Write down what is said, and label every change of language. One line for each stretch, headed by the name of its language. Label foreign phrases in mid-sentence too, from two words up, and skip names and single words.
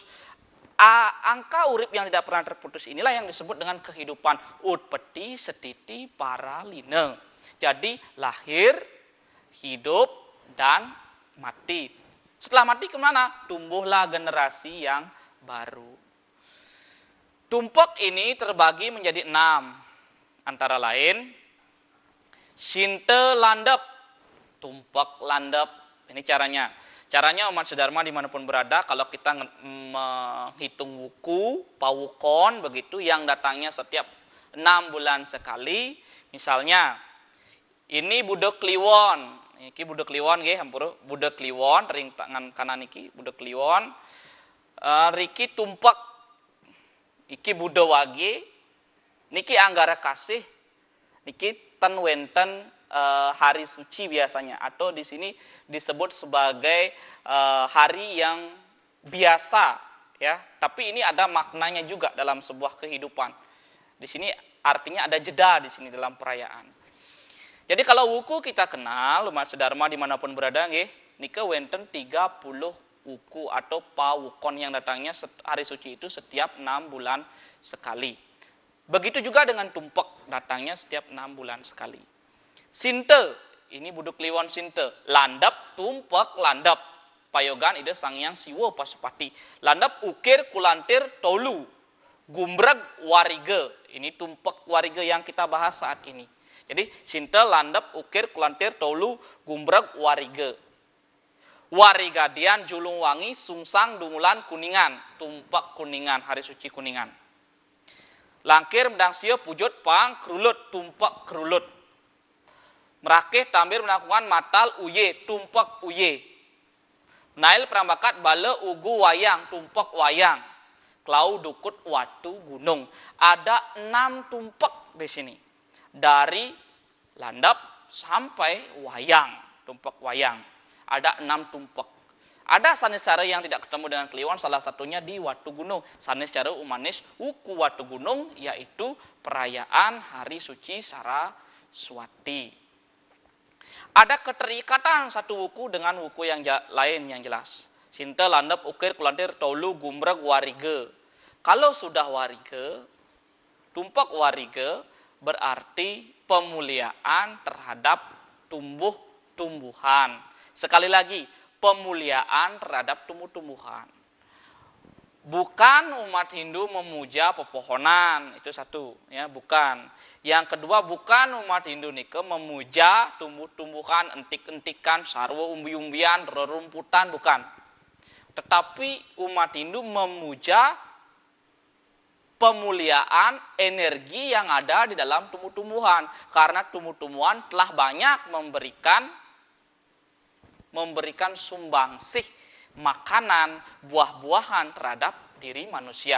Indonesian: Angka urip yang tidak pernah terputus inilah yang disebut dengan kehidupan utpeti setiti paralina. Jadi lahir, hidup, dan mati. Setelah mati kemana? Tumbuhlah generasi yang baru. Tumpak ini terbagi menjadi 6. Antara lain, Sinte landep, tumpak landep. Ini caranya. Caranya umat Dharma dimanapun berada, kalau kita menghitung wuku, pawukon, begitu, yang datangnya setiap 6 bulan sekali. Misalnya, ini budak kliwon.
Balinese: Iki budak kliwon nggih, hampura budak kliwon, ring tangan kanan iki budak kliwon. Riki tumpak. Iki budak wage. Niki anggara kasih. Niki ten wenten
Indonesian: hari suci biasanya, atau di sini disebut sebagai hari yang biasa, ya. Tapi ini ada maknanya juga dalam sebuah kehidupan. Di sini artinya ada jeda di sini dalam perayaan. Jadi kalau wuku kita kenal, umat Dharma dimanapun berada, nggih,
Balinese: nika wenten
Indonesian: 30 wuku atau pawukon yang datangnya hari suci itu setiap 6 bulan sekali. Begitu juga dengan tumpak, datangnya setiap 6 bulan sekali. Sinte, ini buduk kliwon sinte. Landap, tumpak, landap.
Balinese: Payogan ide Sangyang Siwa Pasupati. Landap ukir kulantir tolu.
Indonesian: Gumbrag wariga. Ini tumpak wariga yang kita bahas saat ini. Jadi sinte, landap, ukir, kulantir, tolu, gumbrag, wariga. Warigadian, julung wangi, sungsang, dumulan, kuningan. Tumpak kuningan, hari suci kuningan. Langkir, mendang sia, pujut, pang, kerulut, tumpak kerulut. Merakeh, tambir, menakungan, matal, uye, tumpak uye. Nail, perambakat, bala, ugu, wayang, tumpak wayang. Klau Dukut Watu Gunung. Ada 6 tumpak di sini. Dari landap sampai wayang, tumpak wayang. Ada 6 tumpak. Ada
Balinese: sanes cara
Indonesian: yang tidak ketemu dengan Kliwon, salah satunya di Watu Gunung.
Balinese: Sanes cara umanis Wuku Watu Gunung,
Indonesian: yaitu perayaan Hari Suci Saraswati. Ada keterikatan satu wuku dengan wuku yang lain yang jelas. Sinta landap ukir kulantir tolu gumrag warige. Kalau sudah warige, tumpak warige berarti pemuliaan terhadap tumbuh-tumbuhan. Sekali lagi, pemuliaan terhadap tumbuh-tumbuhan. Bukan umat Hindu memuja pepohonan, itu satu, ya, bukan. Yang kedua, bukan umat Hindu nike memuja tumbuh-tumbuhan,
Balinese: entik-entikan, sarwa
Indonesian: umbi-umbian, rerumputan, bukan. Tetapi umat Hindu memuja pemuliaan energi yang ada di dalam tumbuh-tumbuhan, karena tumbuh-tumbuhan telah banyak memberikan sumbangsih makanan, buah-buahan terhadap diri manusia.